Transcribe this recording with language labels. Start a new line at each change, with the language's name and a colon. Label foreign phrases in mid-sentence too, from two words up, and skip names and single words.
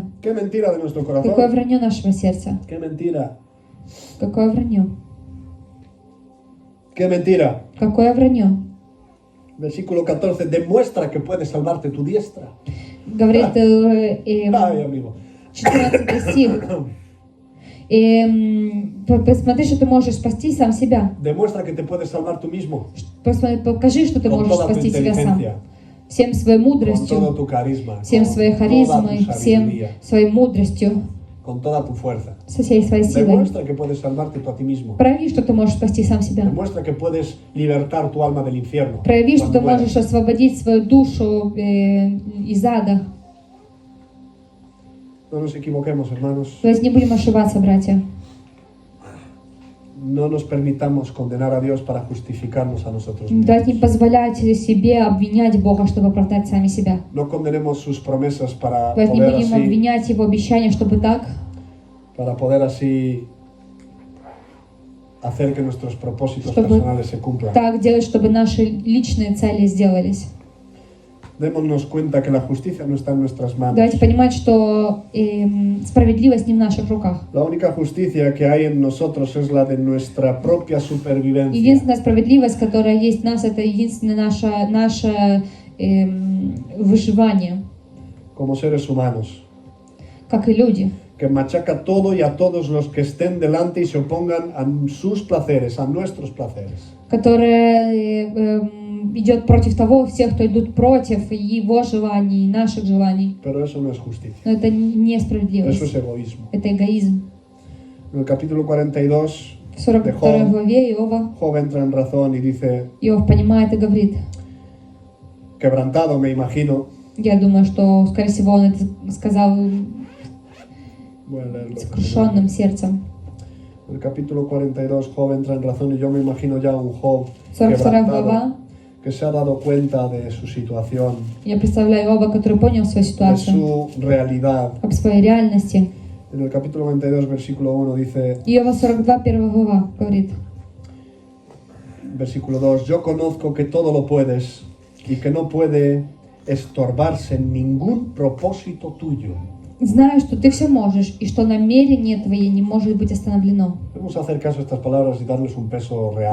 Spanish: ¡Qué mentira de nuestro
Russian: Какое
Spanish: corazón!
Russian: вранье нашего сердца.
Spanish: ¡Qué mentira!
Russian: Какое вранье.
Spanish: ¡Qué mentira!
Russian: Какое вранье.
Spanish: Versículo 14. Demuestra que puedes salvarte tu diestra.
Russian: Говорит
Spanish: Ay, amigo.
Russian: 14 стих. Посмотри, что ты можешь спасти сам себя.
Spanish: Demuestra que te puedes salvar tú mismo.
Russian: Покажи, что ты
Spanish: Con
Russian: можешь
Spanish: toda tu
Russian: спасти себя сам.
Spanish: inteligencia,
Russian: Всем своей
Spanish: con todo
Russian: мудростью,
Spanish: tu carisma,
Russian: всем
Spanish: con
Russian: своей
Spanish: toda tu
Russian: харизмой, всем
Spanish: sabiduría,
Russian: своей мудростью,
Spanish: con toda tu fuerza.
Russian: со всей своей силой.
Spanish: Demuestra que puedes salvarte tú a ti mismo.
Russian: Прояви, что ты можешь спасти сам себя.
Spanish: Demuestra que puedes libertar tu alma del infierno.
Russian: Прояви, что
Spanish: cuando
Russian: ты
Spanish: mueras.
Russian: можешь освободить свою душу из ада.
Spanish: No nos equivoquemos, hermanos.
Russian: Давайте не будем ошибаться, братья.
Spanish: No nos permitamos condenar a Dios para justificarnos a nosotros mismos.
Russian: Давайте не позволяйте себе обвинять Бога, чтобы оправдать сами себя.
Spanish: No condenemos sus promesas
Russian: Давайте не будем
Spanish: para
Russian: обвинять Его обещания, чтобы
Spanish: poder así hacer que nuestros propósitos
Russian: Чтобы
Spanish: personales se cumplan.
Russian: так делать, чтобы наши личные цели сделались.
Spanish: Démonos cuenta que la justicia no está en nuestras manos.
Russian: Давайте понимать, что справедливость не в наших руках.
Spanish: La única justicia que hay en nosotros es la de nuestra propia supervivencia.
Russian: Единственная справедливость, которая есть в нас, это единственное наше выживание,
Spanish: Como seres humanos,
Russian: как и люди,
Spanish: que machaca todo y a todos los que estén delante y se opongan a sus placeres, a nuestros placeres.
Russian: которая идет против того, всех, кто идут против его желаний, наших желаний.
Spanish: Pero eso no es justicia,
Russian: Но это не
Spanish: eso es
Russian: справедливость,
Spanish: egoísmo.
Russian: это эгоизм.
Spanish: En el capítulo 42,
Russian: В 42 главе Иова
Spanish: Job entra en razón y dice,
Russian: Иов понимает и говорит,
Spanish: quebrantado me imagino,
Russian: я думаю, что, скорее всего, он это сказал
Spanish: voy a leerlo.
Russian: сокрушенным сердцем.
Spanish: En el capítulo 42, Job entra en razón y yo me imagino ya un Job
Russian: 42
Spanish: quebrantado,
Russian: глава,
Spanish: que se ha dado cuenta de su situación,
Russian: я представляю Иова, который понял свою
Spanish: de
Russian: ситуацию,
Spanish: su realidad.
Russian: об своей реальности.
Spanish: En el capítulo 42, versículo 1 dice,
Russian: Иова 42, 1 глава говорит,
Spanish: versículo 2, yo conozco que todo lo puedes y que no puede estorbarse en ningún propósito tuyo.
Russian: знаю, что ты все можешь, и что намерение твое не может быть остановлено.
Spanish: Vamos a hacer caso a estas palabras y darles un peso real.